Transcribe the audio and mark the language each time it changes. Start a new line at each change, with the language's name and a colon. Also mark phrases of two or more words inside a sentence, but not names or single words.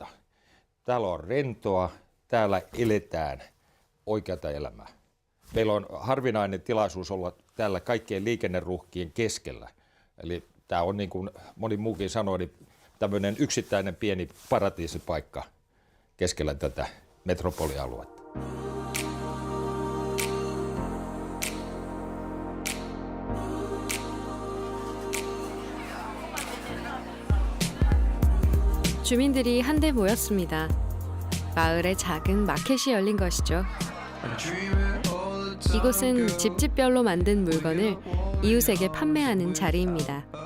Finnish: Täällä on rentoa, täällä eletään oikeata elämää. Meillä on harvinainen tilaisuus olla täällä kaikkien liikenneruuhkien keskellä. Eli tämä on niin kuin moni muukin sanoi, niin tämmöinen yksittäinen pieni paratiisipaikka keskellä tätä metropolialuetta.
Korean: 주민들이 한데 모였습니다. 마을에 작은 마켓이 열린 것이죠. 이곳은 집집별로 만든 물건을 이웃에게 판매하는 자리입니다.